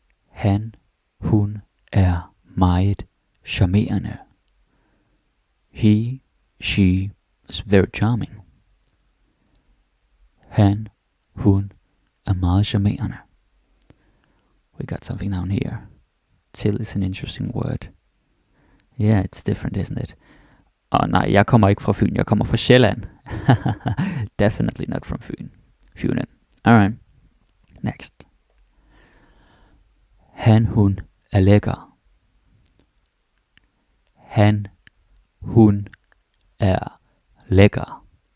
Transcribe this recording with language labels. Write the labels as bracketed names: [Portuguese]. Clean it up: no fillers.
[Danish] Han, hun er meget charmerende. [English] He, she is very charming. [Danish] Han, hun er meget charmerende. [English] We got something down here. Till is an interesting word. Yeah, it's different, isn't it? [Danish] Nej, jeg kommer ikke fra Fyn. Jeg kommer fra Sjælland. [English] Definitely not from Fyn. Fynen. Alright. Next. [Danish] Han, hun er lækker. Han, hun er lækker.